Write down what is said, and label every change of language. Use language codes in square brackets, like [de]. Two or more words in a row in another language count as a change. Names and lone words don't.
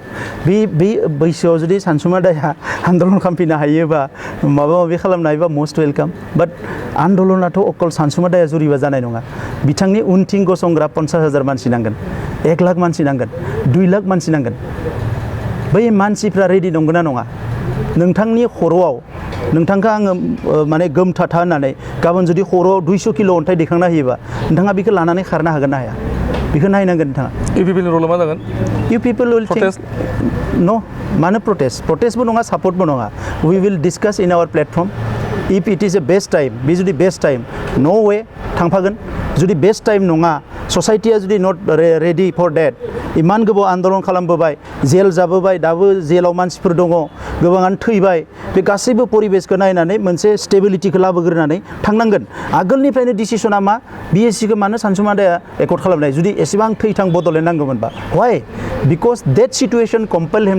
[brx] बे बैसोआव जुदि सानसुमा दाया आन्दलन खालामफिननो हायोबा माबा माबि खालामनो हायोबा [en] must welcome but [brx] आन्दलनाथ' अकल सानसुमा दाया जुरिबा जानाय नङा बिथांनि उनथिं गसंग्रा 50,000 मानसि नांगोन 1 लाख मानसि नांगोन 2 लाख मानसि नांगोन बै मानसिफ्रा रेडि नंगौना नङा नोंथांनि खर'आव नोंथांखौ आङो माने गोमथाथा होननानै गाबोन जुदि खर'आव 200 किल' अन्थाइ दैखांना होयोबा नोंथाङा बेखौ लानानै खारनो हागोन ना हाया बेखौ नायनांगोन नोंथाङा इउपिपिएलनि रला मा जागोन [en] You people will Protest? think no [brx] मानो protestबो नङा सापर्टबो नङा [en] we will discuss in our platform if it is a best time [brx] बे जुदि [en] best time no way [brx] थांफागोन जुदि [en] best time [brx] नङा ससाइटिया जुदि [en] not ready for that [brx] इमान गोबाव आन्दलन खालामबोबाय जेल जाबोबाय दाबो जेलाव मानसिफोर दङ गोबाङानो थैबाय बे गासैबो परिबेसखौ नायनानै मोनसे स्टेबिलिटिखौ लाबोग्रोनानै थांनांगोन आगोलनिफ्रायनो डिसिसना मा बिएससिखौ मानो सानसुमा दाया एकर्ड खालामनाय जुदि एसेबां थैथां बड'लेण्ड नांगौमोनबा [en] why because that situation compel him